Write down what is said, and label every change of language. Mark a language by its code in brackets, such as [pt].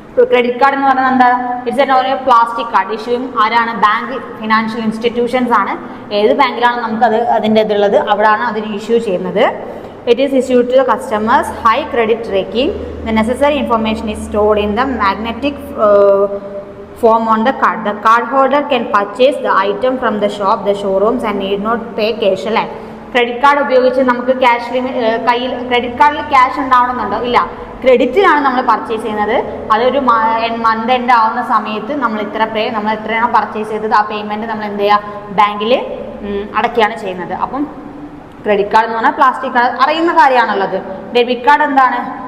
[ml] Credit card എന്ന് പറഞ്ഞാൽ എന്താ? [en] It's a plastic card. [ml] ഇഷ്യൂയും ആരാണ്? ബാങ്ക്, ഫിനാൻഷ്യൽ ഇൻസ്റ്റിറ്റ്യൂഷൻസ് ആണ്. ഏത് ബാങ്കിലാണ് നമുക്കത് അതിൻ്റെ ഇതുള്ളത് അവിടെയാണ് അതിന് ഇഷ്യൂ ചെയ്യുന്നത്. [en] It is issued to the customers. High credit rating. The necessary information is stored in the magnetic form on the card. The card holder can purchase the item from the shop, the showrooms and need not pay cash. [ml] അല്ലേ, credit card ഉപയോഗിച്ച് നമുക്ക് കയ്യിൽ credit കാർഡിൽ cash ഉണ്ടാവണമെന്നുണ്ടോ? ഇല്ല, ക്രെഡിറ്റിലാണ് നമ്മൾ purchase ചെയ്യുന്നത്. അതൊരു month end ആവുന്ന സമയത്ത് നമ്മൾ എത്രയാണോ പർച്ചേസ് ചെയ്തത് ആ പേയ്മെൻറ്റ് നമ്മൾ എന്ത് ചെയ്യുക? ബാങ്കിൽ അടയ്ക്കുകയാണ് ചെയ്യുന്നത്. അപ്പം ക്രെഡിറ്റ് കാർഡ് എന്ന് പറഞ്ഞാൽ പ്ലാസ്റ്റിക് കാർഡ് അറിയുന്ന കാര്യമാണുള്ളത്. ഡെബിറ്റ് കാർഡ് എന്താണ്?